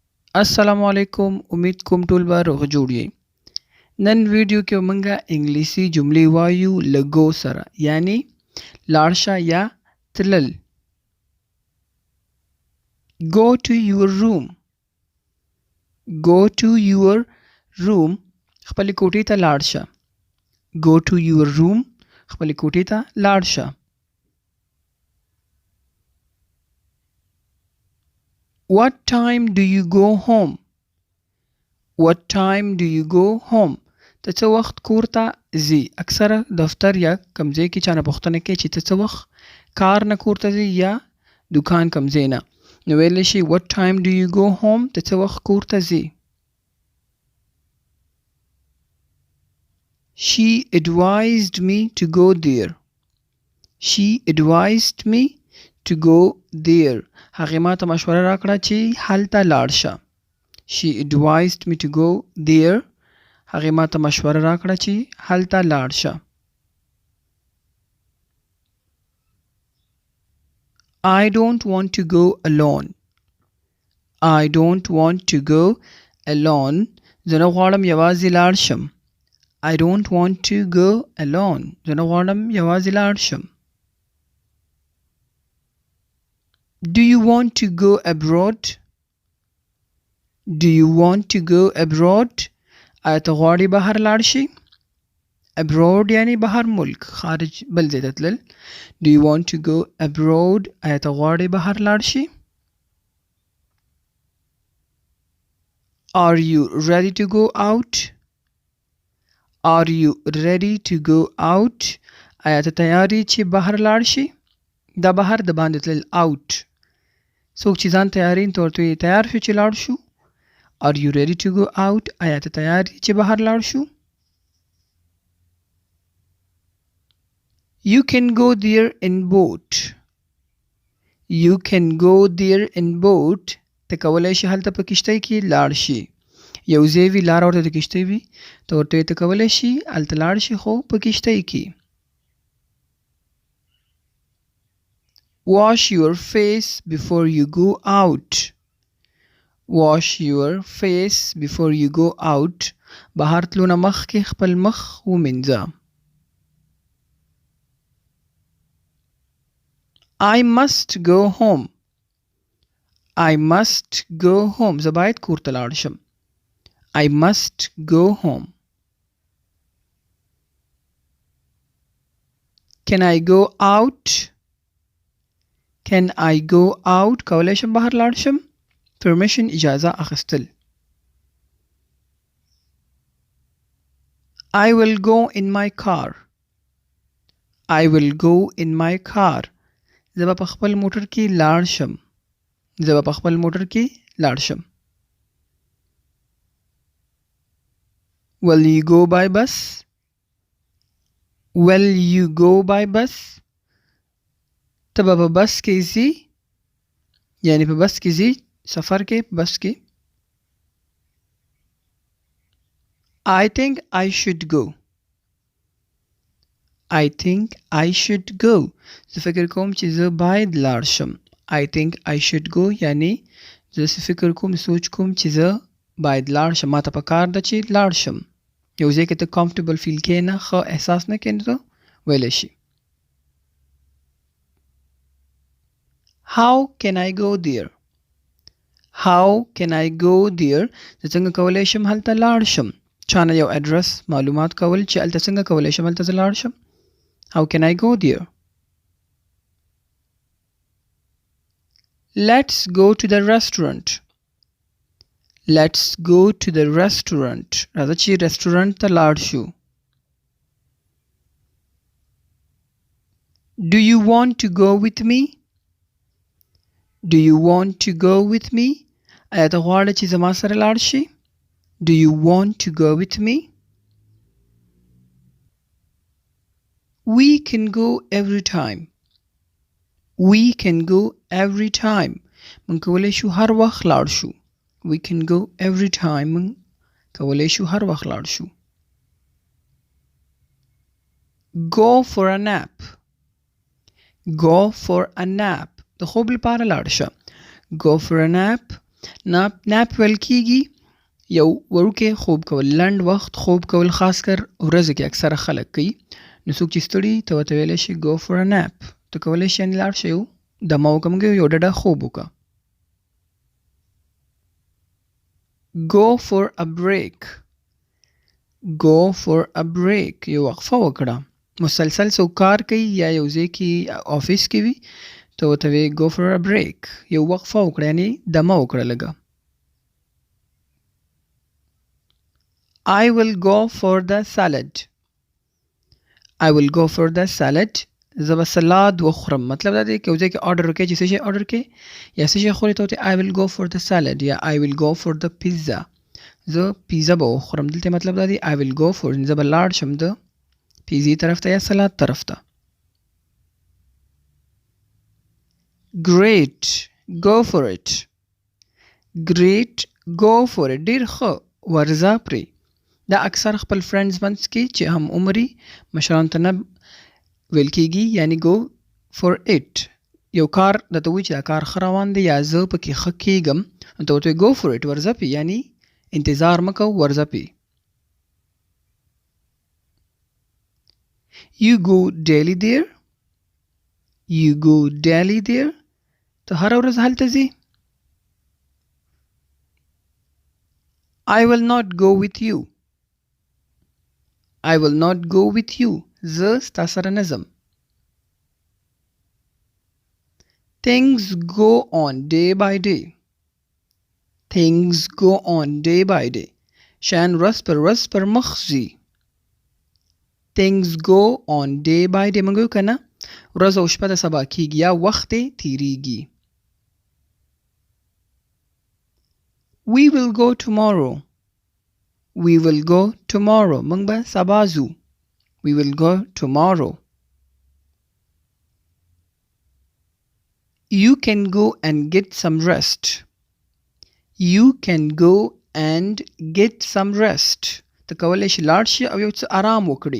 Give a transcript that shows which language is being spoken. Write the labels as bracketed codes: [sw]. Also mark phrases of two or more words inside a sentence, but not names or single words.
[ar] السلام عليكم [ps] उम्मीद कोम ټول به روغ جوړ یې نن ویډیو کې مونږه انګلیسي جملې وایو له go سره یعنی لاړ شه یا تلل. [en] go to your room go to your room [ps] خپلې کوټې ته لاړ شه. [en] go to your room [ps] خپلې کوټې ته لاړ شه. [en] what time do you go home what time do you go home [ps] ته څه وخت کور ته ځې. اکثره دفتر یا کوم ځای کې چا نه پوښتنه کوي چې ته څه وخت کار نه کور ته ځې یا دکان کوم ځای نه، نو ویلی شي [en] what time do you go home [ps] ته څه وخت کور ته ځې. [en] she advised me to go there she advised me to go there [ps] هغې ما ته مشوره راکړه چې هلته لاړ شه. [en] she advised me to go there [ps] هغې ما ته مشوره راکړه چې هلته لاړ شه. [en] I don't want to go alone I don't want to go alone [ps] زه نه غواړم یوازې لاړ شم. [en] I don't want to go alone [ps] زه نه غواړم یوازې لاړ شم. [en] Do you want to go abroad do you want to go abroad [ps] آیا ته غواړې بهر لاړ شې. abroad یعنی بهر ملک خارج بل ځای ته تلل. [en] do you want to go abroad [ps] آیا ته غواړې بهر لاړ شې. [en] are you ready to go out are you ready to go out [ps] آیا ته تیار یې چې بهر لاړ شې. دا بهر د باندې تلل out څوک چې ځان تیارین ته ورته وایي تیار شو چې لاړ شو. [en] are you ready to go out [ps] آیا ته تیار یې چې بهر لاړ شو. [en] you can go there in boat you can go there in boat [ps] ته کولی شي هلته په کشتۍ کې لاړ شي. یو ځای وي لاره ورته د کشتۍ وي ته ورته وایي ته کولی شي هلته لاړ شي خو په کشتۍ کې. [en] wash your face before you go out wash your face before you go out [ps] بهر تلو نه مخکې خپل مخ ومینځه. [en] I must go home I must go home [ps] زه باید کور ته لاړ شم. [en] I must go home. Can I go out Can I go out [ps] کولی شم بهر لاړ شم. permission اجازه اخیستل. [en] I will go in my car I will go in my car [ps] زه به په خپل موټر کې لاړ شم زه به په خپل موټر کې لاړ شم. [en] will you go by bus will you go by bus [ps] ته به په بس کې ځې یعنی په بس کې ځې سفر کې بس کې. [en] I think I should go I think I should go [ps] زه فکر کوم چې زه باید لاړ شم. [en] I think I should go [ps] یعنی زه فکر کوم سوچ کوم چې زه باید لاړ شم ما ته پکار ده چې لاړ شم. یو ځای کې ته کمفرټیبل فیل کې نه ښه احساس نه کوې نو ته ویلی شي. [en] How can I go there How can I go there [ps] زه څنګه کولی شم هلته لاړ شم. چا نه یو اډرس معلومات کول چې هلته څنګه کولی شم هلته زه لاړ شم. [en] How can I go there Let's go to the restaurant Let's go to the restaurant [ps] راځه چې رستورانت ته لاړ شو. [en] Do you want to go with me Do you want to go with me [ps] آیا ته غواړې چې زما سره لاړ شې. [en] Do you want to go with me We can go every time We can go every time [ps] من کولی شو هر وخت لاړ شو. [en] We can go every time [ps] من کولی شو هر وخت لاړ شو. [en] Go for a nap Go for a nap [ps] د خوب لپاره لاړ شه. [en] Go for a nap [ps] ناپ ویل کیږي یو وړوکی خوب کول، لنډ وخت خوب کول، خاص کر ورځو کې اکثره خلک کوي. نو څوک چې ستړي ته ورته ویلی شي [en] go for a nap. [ps] ته کولی شي یعنې لاړ شې یو دمه وکړه، موږ یو ډډه خوب وکړه. [en] go for a break. go for a break [ps] یو وقفه وکړه. مسلسل څوک کار کوي یا یو ځای کې آفیس کې وي ته ورته وایې [en] go for a break [ps] یو وقفه وکړه یعنې دمه وکړه لږه. [en] I will go for the salad. I will go for the salad. [ps] زه به سلاد وخورم. مطلب دا دی که یو ځای کې آرډر وکړې چې څه شی آرډر کړې یا څه شی خورې ته ورته [en] I will go for the salad [ps] یا [en] I will go for the pizza. [ps] زه پیزا به وخورم. دلته مطلب دا دی [en] I will go for [ps] زه به لاړ شم د پیزې طرف ته یا سلاد طرف ته. [en] Great. Go for it. Great. Go for it. [ps] ډېر ښه. ورځه پرې. دا اکثر خپل فرینډز منځ کې چې هم عمري مشرانو ته نه ویل کېږي یعنی [en] go for it. [ps] یو کار درته وایي چې دا کار ښه روان دی یا زه پکې ښه کېږم نو ته ورته وایې [en] go for it [ps] ورځه پې یعنی انتظار مه کوه ورځه پې. [en] You go daily there. You go daily there. [ps] ته هره ورځ هلته ځې. [en] I will not go with you. I will not go with you. [ps] زه ستا سره نه ځم. [en] Things go on day by day. Things go on day by day. [ps] شیان ورځ پر ورځ پر مخ ځي. [en] Things go on day by day. [ps] موږ وایو که نه ورځ او شپه د سبا کېږي یا وخت یې تېرېږي. [en] We will go tomorrow. We will go tomorrow. [ps] موږ به سبا ځو. [en] We will go tomorrow. You can go and get some rest. You can go and get some rest. [ps] ته کولی شي لاړ شي او یو څه آرام وکړي.